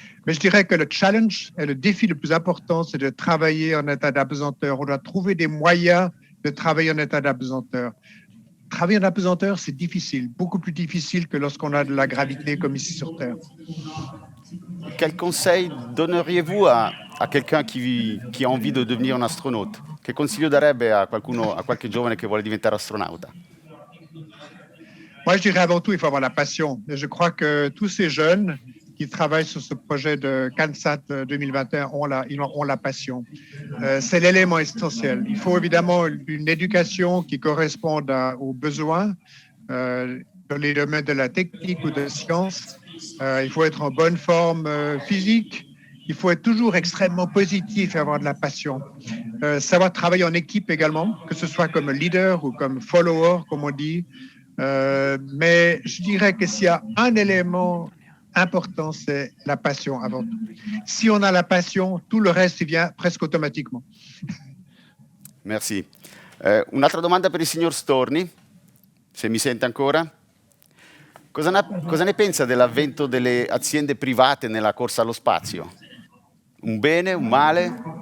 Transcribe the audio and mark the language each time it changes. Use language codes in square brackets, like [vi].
[fr] Mais je dirais que le challenge et le défi le plus important, c'est de travailler en état d'apesanteur. On doit trouver des moyens de travailler en état d'apesanteur. Travailler en apesanteur, c'est difficile, beaucoup plus difficile que lorsqu'on a de la gravité comme ici sur Terre. Quel conseil donneriez-vous à quelqu'un qui a envie de devenire un astronaute? [it] Che consiglio darebbe a qualche giovane che vuole diventare astronauta? [fr] Moi, je dirais avant tout, il faut avoir la passion. Et je crois que tous ces jeunes qui travaillent sur ce projet de CANSAT 2021 ont la passion. C'est l'élément essentiel. Il faut évidemment une éducation qui corresponde aux besoins dans les domaines de la technique ou de la science. Il faut être en bonne forme physique. Il faut être toujours extrêmement positif et avoir de la passion. Savoir travailler en équipe également, que ce soit comme leader ou comme follower, comme on dit. Mais je dirais que s'il y a un élément important, c'est la passion avant tout. Si on a la passion, tout le reste vient presque automatiquement. Merci. [it] Un'altra domanda per il signor Storni, se mi sente ancora. Cosa ne pensa dell'avvento delle aziende private nella corsa allo spazio? Un bene, un male?